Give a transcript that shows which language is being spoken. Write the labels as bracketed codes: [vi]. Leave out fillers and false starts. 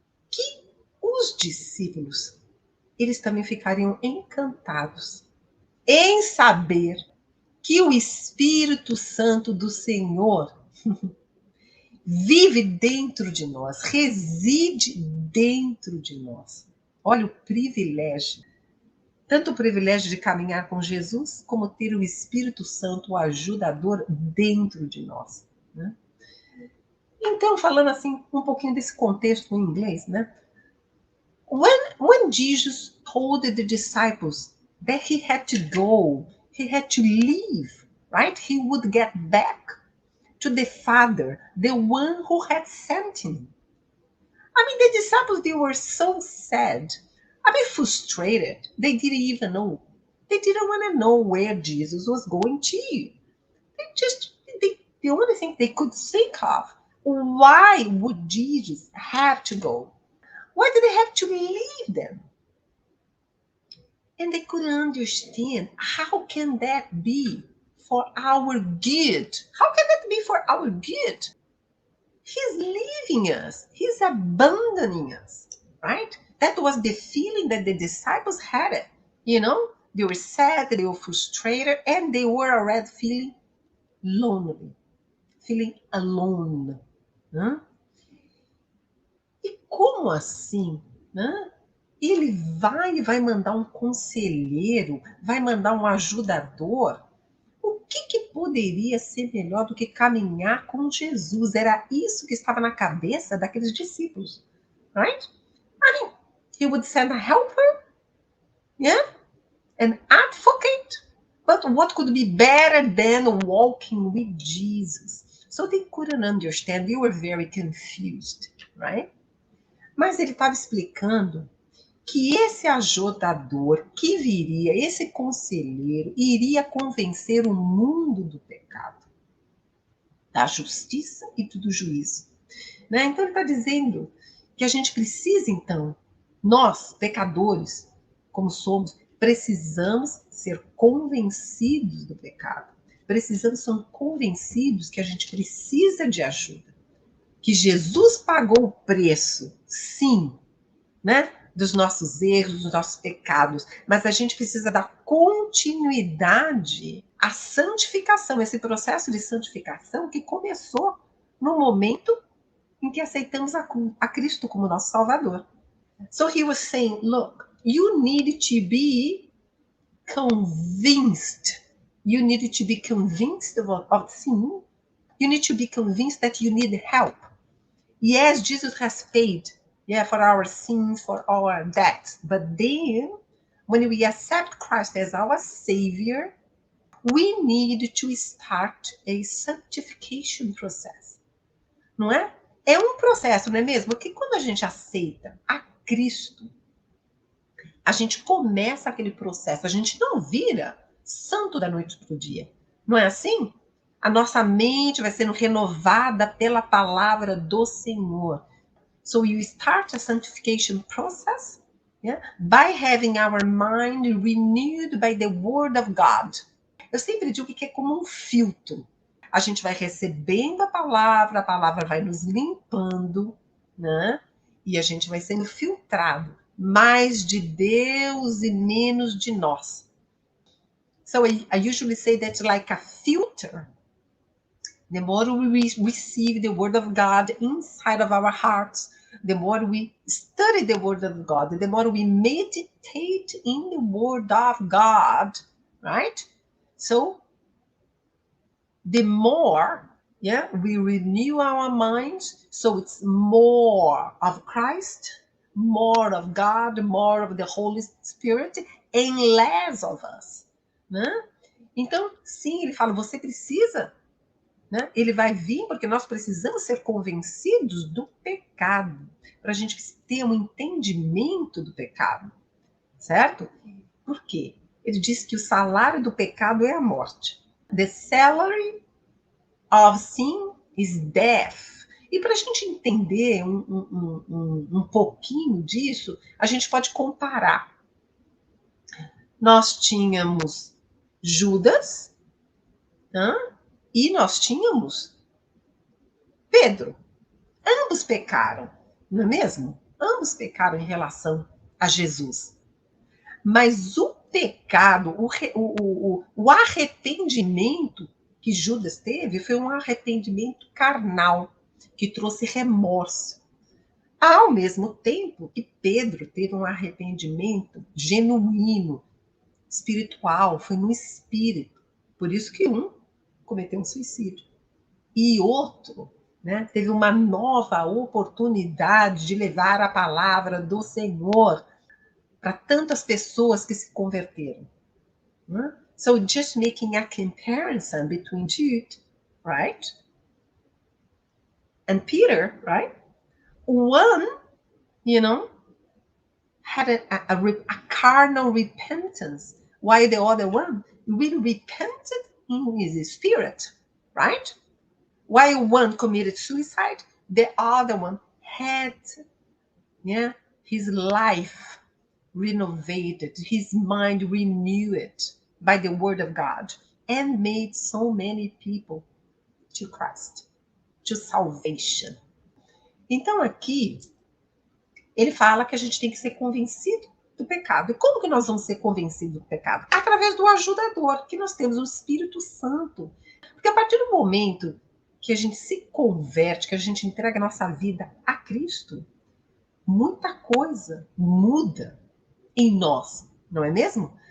[pt] Que os discípulos, eles também ficariam encantados em saber que o Espírito Santo do Senhor vive dentro de nós, reside dentro de nós. Olha o privilégio. Tanto o privilégio de caminhar com Jesus, como ter o Espírito Santo, o ajudador, dentro de nós. Né? Então, falando assim, um pouquinho desse contexto em inglês, né? [en] When Jesus told the disciples that he had to go, he had to leave, right? He would get back to the Father, the one who had sent him. I mean, the disciples, they were so sad. I mean, frustrated. They didn't even know. They didn't want to know where Jesus was going to. The only thing they could think of, why would Jesus have to go? Why did they have to leave them? And they couldn't understand, how can that be for our good? How can that be for our good? He's leaving us. He's abandoning us, right? That was the feeling that the disciples had it. You know, they were sad, they were frustrated, and they were already feeling lonely, feeling alone. [pt] Né? E como assim? Né? Ele vai mandar um conselheiro, vai mandar um ajudador. O que poderia ser melhor do que caminhar com Jesus? Era isso que estava na cabeça daqueles discípulos, [en] right? I mean, he would send a helper, yeah, an advocate. But what could be better than walking with Jesus? So they couldn't understand. They were very confused, right? [pt] Mas ele estava explicando que esse ajudador que viria, esse conselheiro, iria convencer o mundo do pecado, da justiça e do juízo. Né? Então ele está dizendo que a gente precisa, então, nós, pecadores, como somos, precisamos ser convencidos do pecado. Precisamos ser convencidos que a gente precisa de ajuda. Que Jesus pagou o preço, sim, né? Dos nossos erros, dos nossos pecados, mas a gente precisa dar continuidade à santificação, esse processo de santificação que começou no momento em que aceitamos a Cristo como nosso Salvador. [en] So he was saying, look, you need to be convinced. You need to be convinced of sin. You need to be convinced that you need help. Yes, Jesus has paid, for our sins, for our debts. But then, when we accept Christ as our Savior, we need to start a sanctification process. [pt] Não é? É um processo, não é mesmo? Porque quando a gente aceita a Cristo, a gente começa aquele processo, a gente não vira santo da noite para o dia. Não é assim? A nossa mente vai sendo renovada pela palavra do Senhor. [en] So you start a sanctification process, by having our mind renewed by the word of God. [pt] Eu sempre digo que é como um filtro. A gente vai recebendo a palavra vai nos limpando, né? E a gente vai sendo filtrado. Mais de Deus e menos de nós. [en] So I usually say that's like a filter. The more we receive the word of God inside of our hearts, the more we study the word of God, the more we meditate in the word of God, right? So the more, we renew our minds, so it's more of Christ, more of God, more of the Holy Spirit, and less of us, [pt] né? Então, sim, ele fala, você precisa, né? Ele vai vir porque nós precisamos ser convencidos do pecado, para a gente ter um entendimento do pecado, certo? Por quê? Ele diz que o salário do pecado é a morte. [en] The salary of sin is death. [pt] E para a gente entender um pouquinho disso, a gente pode comparar. Nós tínhamos Judas, e nós tínhamos Pedro. Ambos pecaram, não é mesmo? Ambos pecaram em relação a Jesus. Mas o pecado, o arrependimento que Judas teve foi um arrependimento carnal, que trouxe remorso. Ao mesmo tempo que Pedro teve um arrependimento genuíno, espiritual, foi no espírito. Por isso que um cometeu um suicídio. E outro, né? Teve uma nova oportunidade de levar a palavra do Senhor para tantas pessoas que se converteram. Né? [en] So just making a comparison between Jude, right? And Peter, right? One, had a carnal repentance, while the other one really repented in his spirit, right? While one committed suicide, the other one had his life renovated, his mind renewed by the word of God, and made so many people to Christ, to salvation. [pt] Então aqui ele fala que a gente tem que ser convencido do pecado. E como que nós vamos ser convencidos do pecado? Através do ajudador, que nós temos o Espírito Santo. Porque a partir do momento que a gente se converte, que a gente entrega a nossa vida a Cristo, muita coisa muda em nós, não é mesmo?